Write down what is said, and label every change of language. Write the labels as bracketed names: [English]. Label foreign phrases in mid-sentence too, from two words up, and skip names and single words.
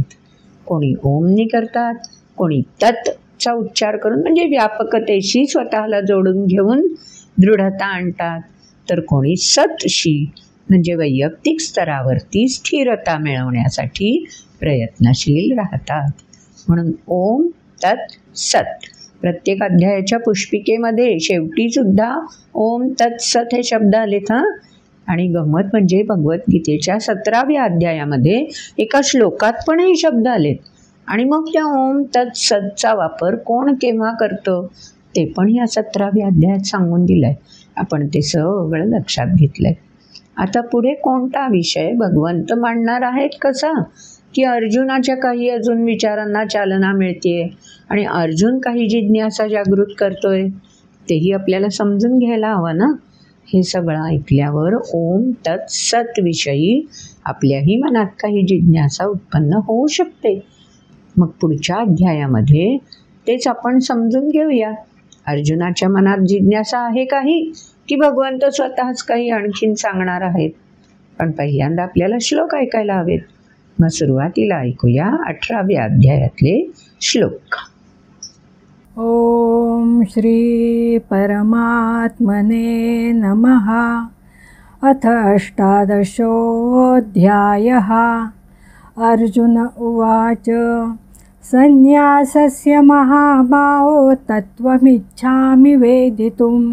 [Marathi] कोणी ओमनी करतात, कोणी तत्चा उच्चार करून म्हणजे व्यापकतेशी स्वतःला जोडून घेऊन दृढता आणतात, तर कोणी सतशी म्हणजे वैयक्तिक स्तरावरती स्थिरता मिळवण्यासाठी प्रयत्नशील राहतात. म्हणून [Sanskrit] ओम तत् सत [Marathi] प्रत्येक अध्यायाच्या पुष्पिकेमध्ये शेवटी सुद्धा [Sanskrit] ओम तत् सत [Marathi] हे शब्द आलेत. आणि गंमत म्हणजे भगवद्गीतेच्या 17व्या अध्यायामध्ये एका श्लोकात पण हे शब्द आलेत. आणि मग त्या [Sanskrit] ओम तत् सतचा [Marathi] वापर कोण केव्हा करतं ते पण या 17व्या अध्यायात सांगून दिलं आहे. आपण ते सगळं लक्षात घेतलं आहे. आता पुढे कोणता विषय भगवंत मांडणार आहेत कसा, की अर्जुनाच्या काही अजून विचारांना चालना मिळते आणि अर्जुन काही जिज्ञासा जागृत करतोय, तेही आपल्याला समजून घ्यायला हवं ना. हे सगळं ऐकल्यावर [Sanskrit] ओम तत् सत [Marathi] विषयी आपल्याही मनात काही जिज्ञासा उत्पन्न होऊ शकते. मग पुढच्या अध्यायामध्ये तेच आपण समजून घेऊया. अर्जुनाच्या मनात जिज्ञासा आहे काही, की भगवंत स्वतःच काही आणखीन सांगणार आहेत. पण पहिल्यांदा आपल्याला श्लोक ऐकायला हवेत. मग सुरुवातीला ऐकूया 18व्या अध्यायातले श्लोक. [Sanskrit] ओम श्री परमात्मने नमः. अथ 18 अर्जुन उवाच. संन्यासस्य महाबाहो तत्त्वमिच्छामि वेदितुं.